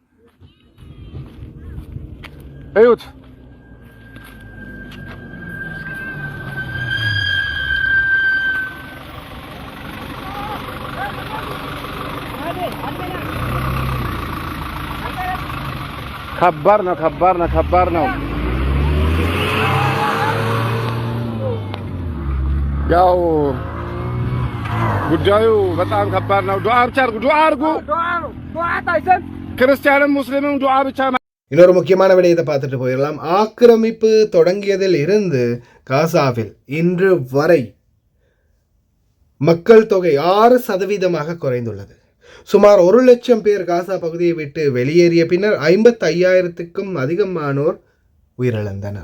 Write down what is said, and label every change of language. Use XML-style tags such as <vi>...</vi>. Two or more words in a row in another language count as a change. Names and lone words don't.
<am>እዩት። ከባድ ነው። ያው ጉዳዩ በጣም ከባድ ነው። ዱዓ ብቻ አድርጉ። ክርስቲያንም ሙስሊምም ዱዓ ብቻ።</am> <ta>இன்னொரு முக்கியமான விடயத்தை பார்த்துட்டு போயிடலாம். ஆக்கிரமிப்பு தொடங்கியதில் இருந்து காசாவில் இன்று வரை மக்கள் தொகை 6% குறைந்துள்ளது. சுமார் 1 லட்சம் பேர் காசா பகுதியை விட்டு வெளியேறிய பின்னர் 55,000க்கும் அதிகமானோர் உயிரிழந்தனர்.</ta>